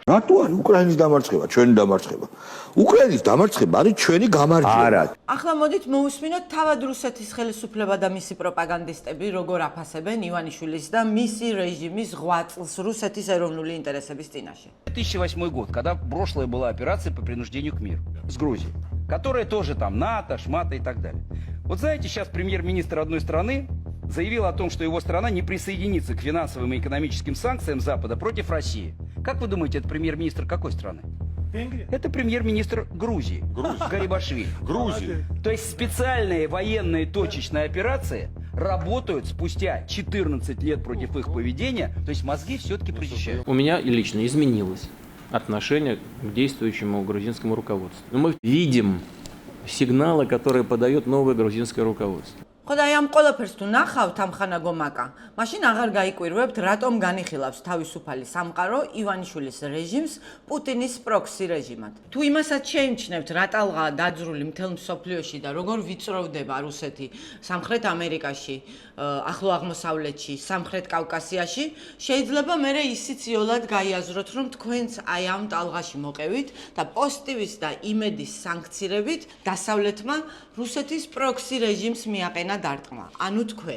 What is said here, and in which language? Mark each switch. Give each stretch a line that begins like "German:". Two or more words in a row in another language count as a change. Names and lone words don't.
Georgian: რატო არის უკრაინის დამარცხება, ჩვენი დამარცხება? უკრაინის დამარცხება არის ჩვენი გამარჯვება. არა. ახლა მოდით მოусმინოთ თავად რუსეთის ხელისუფლება და მისი პროპაგანდისტები როგორ აფასებენ ივანიშვილის და მისი რეჟიმის ღვაწლს რუსეთის ეროვნული ინტერესების წინაშე.
Russian: 2008 год, когда прошлая была операция по принуждению к миру с Грузией, которая тоже там НАТО, шмата и так далее. Вот знаете, сейчас премьер-министр одной страны заявил о том, что его страна не присоединится к финансовым и экономическим санкциям Запада против России. Как вы думаете, это премьер-министр какой страны? Это премьер-министр Грузии, Гарибашвили. Грузии. То есть специальные военные точечные операции работают спустя 14 лет против их поведения, то есть мозги все-таки прочищают. У меня лично изменилось отношение к действующему грузинскому руководству. Но мы видим сигналы, которые подает новое грузинское руководство.
Georgian: ხოდა აი ამ ყველაფერს თუ ნახავთ ამ ხანაგო მაკა, მაშინ აღარ გაიკვირვებთ, რატომ განიხილავს თავისუფალი სამყარო ივანიშვილის რეჟიმს პუტინის პროქსი რეჟიმად. თუ იმასაც შეიმჩნევთ, რა ტალღაა დაძრული მთელ მსოფლიოში და როგორ ვიწროვდება რუსეთი სამხრეთ ამერიკაში, ახლო აღმოსავლეთში, სამხრეთ კავკასიაში, შეიძლება მერე ისიც იოლად გაიაზროთ, რომ თქვენც აი ამ ტალღაში მოყევით და პოზიტივის და იმედის სანქცირებით დასავლეთმა რუსეთის პროქსი რეჟიმს მიაყენა დარტყმა, ანუ თქვენ.